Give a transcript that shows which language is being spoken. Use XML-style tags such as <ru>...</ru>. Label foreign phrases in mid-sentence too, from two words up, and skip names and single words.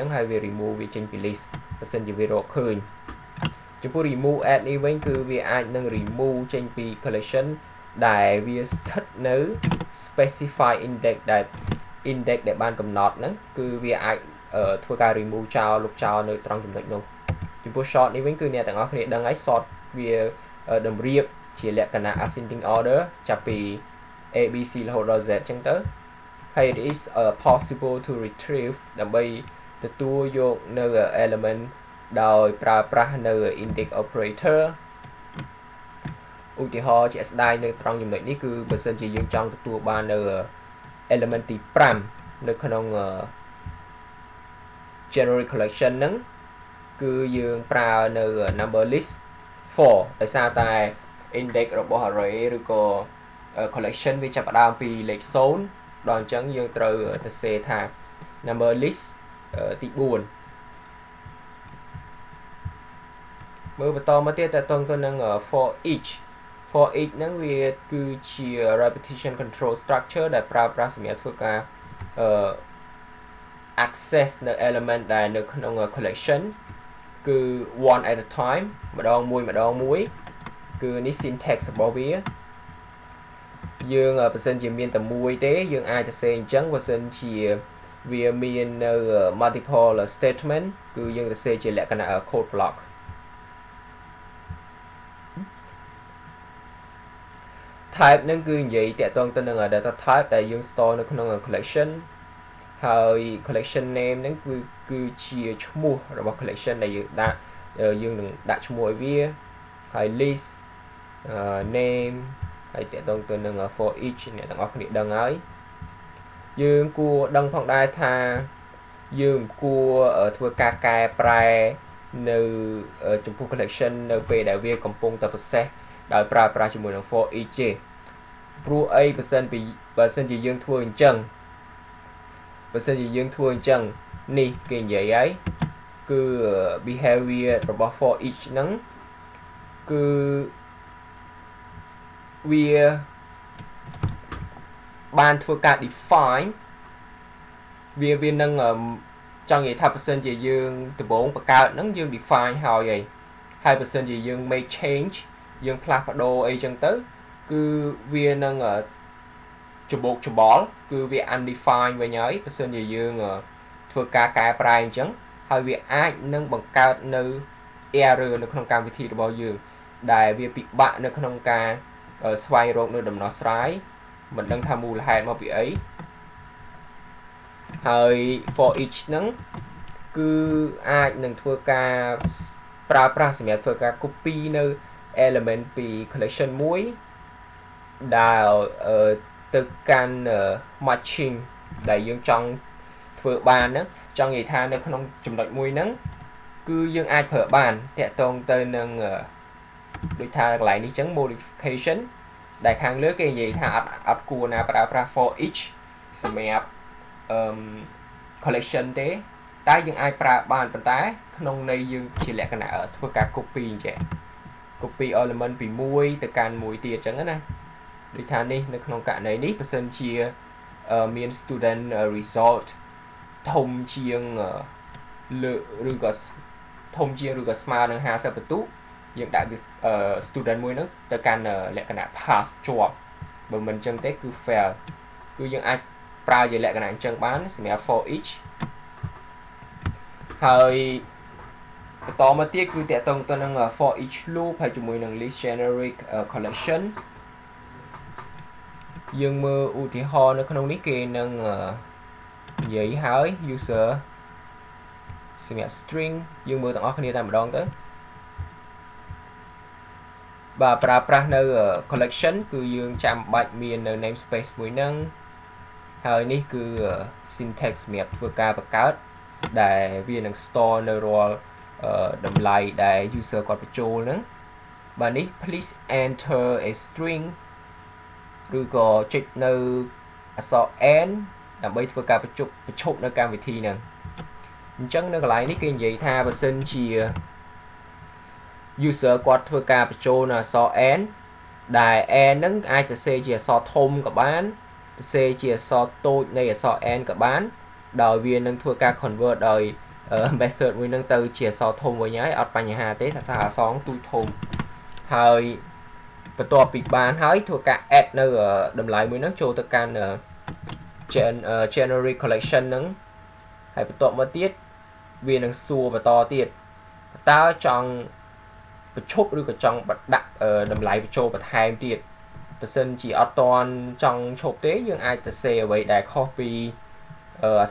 <km>ហ្នឹងហើយវា remove វាចេញពី list បើសិនជាវារកឃើញចំពោះ</km> <en>remove add</en> <km>នេះវិញគឺវាអាចនឹង remove ចេញពី collection ដែលវាស្ថិតនៅ</km> <en>specify index</en> <km>ដែលបានកំណត់ហ្នឹងគឺវាអាចធ្វើការ remove ចោលលុបចោលនៅត្រង់ចំណុចនោះចំពោះ short នេះវិញគឺអ្នកទាំងអស់គ្នាដឹងហើយ short វាតម្រៀបជាលក្ខណៈ</km> <en>ascending order</en> <km>ចាប់ពី A B C រហូតដល់ Z អញ្ចឹងទៅហើយ</km> <en>it is possible to retrieve</en> <km>ដើម្បីទទួលយកនៅ element ដោយប្រើប្រាស់នៅ</km> <en>index operator</en> <km>ឧទាហរណ៍ជាក់ស្ដែងនៅត្រង់ចំណុចនេះគឺបើសិនជាយើងចង់ទទួលបាននៅ element ទី5នៅក្នុង</km> <en>generate collection</en> <km>ហ្នឹងគឺយើងប្រើនៅ</km> <en>number list</en> <km>4ដោយសារតែ index របស់ array ឬក៏ collection វាចាប់ផ្ដើមពីលេខ0ដល់អញ្ចឹងយើងត្រូវទៅសេថា</km> <en>number list</en> <km>ទី4មើលបន្តមកទៀតតើតើទៅនឹង</km> <en>for each</en> <km>ហ្នឹងវាគឺជា</km> <en>repetition control structure</en> <km>ដែលប្រើប្រាស់សម្រាប់ធ្វើការ access នៅ element ដែលនៅក្នុង collection គឺ</km> <en>one at a time</en> <km>ម្ដងមួយគឺនេះ syntax របស់វាយើងបើសិនជាមានតែមួយទេយើងអាចទៅសេអញ្ចឹងបើសិនជាវាមាននៅ</km> <en>multiple statement</en> <km>គឺយើងទៅសេជាលក្ខណៈ</km> <en>code block</en> <km>type ហ្នឹងគឺនិយាយតាក់ទងទៅនឹង</km> <en>data type</en> <km>ដែលយើង store នៅក្នុង collection ហើយ</km> <en>collection name</en> <km>ហ្នឹងគឺជាឈ្មោះរបស់ collection ដែលយើងនឹងដាក់ឈ្មោះឲ្យវាហើយ</km> <en>list name</en> <km>ហើយតាក់ទងទៅនឹង</km> <en>for each</en> <km>អ្នក ទាំងអស់គ្នាដឹងហើយយើងគួរដឹងផងដែរថាយើងគួរធ្វើការកែប្រែនៅចំពោះ collection នៅពេលដែលវាកំពុងតែ process ដោយប្រើប្រាស់ជាមួយនឹង</km> <en>for each</en> <km>ទេព្រោះអីបើសិនជាយើងធ្វើអញ្ចឹងនេះគេនិយាយហើយគឺ behavior របស់</km> <en>for each</en> <km>ហ្នឹងគឺ វាបានធ្វើការ define វានឹងចង់និយាយថាបើសិនជាយើងដំបូងបង្កើតហ្នឹងយើង define ហើយ បើសិនជាយើង</km> <en>make change</en> <km>យើងផ្លាស់ប្ដូរអីចឹងទៅគឺវានឹងច្បោកច្បល់គឺវា undefined វិញហើយបើសិនជាយើងធ្វើការកែប្រែអញ្ចឹងហើយវាអាចនឹងបង្កើតនៅ error នៅក្នុងកម្មវិធីរបស់យើងដែលវាពិបាកនៅក្នុងការស្វែងរកនៅដំណោះស្រាយមិនដឹងថាមូលហេតុមកពីអី ហើយ</km> <en>for each</en> <km>ហ្នឹងគឺអាចនឹងធ្វើការប្រើប្រាស់សម្រាប់ធ្វើការ copy នៅ element ពី collection មួយដែលទៅកាន់ matching ដែលយើងចង់ធ្វើបានហ្នឹងចង់និយាយថានៅក្នុងចំណុច មួយហ្នឹងគឺយើងអាចប្រើបានតាក់ទងទៅនឹងដូចថាកន្លែងនេះចឹង modification ដែលខាងលើគេនិយាយថាអត់គួរណាប្រើ ប្រាស់</km> <en>for each</en> <km>សម្រាប់collection ទេតែយើងអាចប្រើបានប៉ុន្តែក្នុងន័យយើងជាលក្ខណៈធ្វើការ copy អញ្ចឹង</km> <en>copy element</en> <km>ពីមួយទៅកាន់មួយទៀតអញ្ចឹងណាដូចថានេះនៅក្នុងករណីនេះបើសិនជាមាន</km> <en>student result</en> <km>ធំជាងលើឬក៏ធំជាងឬក៏ស្មើនឹង50បន្ទុកយើងដាក់ student មួយហ្នឹងទៅកាន់លក្ខណៈ pass ជាប់បើមិនអញ្ចឹងទេគឺ fail គឺយើងអាចប្រើជាលក្ខណៈអញ្ចឹងបានសម្រាប់</km> <en>for each</en> <km>ហើយបន្តមកទៀតគឺតកតងទៅនឹង</km> <en>for each loop</en> <km>ហើយជាមួយនឹង</km> <en>list generic collection</en> <km>យើងមើលឧទាហរណ៍នៅក្នុងនេះគេនឹងនិយាយហើយ user សម្រាប់ string យើងមើលទាំងអស់គ្នាតែម្ដងទៅ បាទប្រើប្រាស់នៅ collection គឺយើងចាំបាច់មាននៅ namespace មួយហ្នឹងហើយនេះគឺ syntax សម្រាប់ធ្វើការបង្កើតដែលវានឹង store នៅរាល់តម្លៃដែល user គាត់បញ្ចូលហ្នឹងបាទនេះ</km> <en>please enter a string</en> <km>ឬក៏ចុចនៅអក្សរ n ដើម្បីធ្វើការបញ្ឈប់នៅកម្មវិធីហ្នឹងអញ្ចឹងនៅកន្លែងនេះគេនិយាយថាបើសិនជា user គាត់ធ្វើការបញ្ចូលនៅអក្សរ n ដែល n ហ្នឹងអាចទៅសេជាអក្សរធំក៏បានទៅសេជាអក្សរតូចនៃអក្សរ n ក៏បានដោយវានឹងធ្វើការ convert ដោយ method មួយហ្នឹងទៅជាអក្សរធំវិញហើយអត់បញ្ហាទេ ថាអក្សរទូចធំហើយបន្ទាប់ពីបានហើយធ្វើការ add នៅតម្លៃមួយហ្នឹងចូលទៅកាន់</km> <en>generic collection</en> <km>ហ្នឹងហើយបន្ទាប់មកទៀតវានឹងសួរបន្តទៀតតើចង់បញ្ឈប់ឬក៏ចង់ ដាក់តម្លៃបញ្ចូលបន្ថែមទៀតបើសិនជាអត់តាន់ចង់ឈប់ទេយើងអាចទៅសេអ្វីដែលខុសពីអក្ស</km>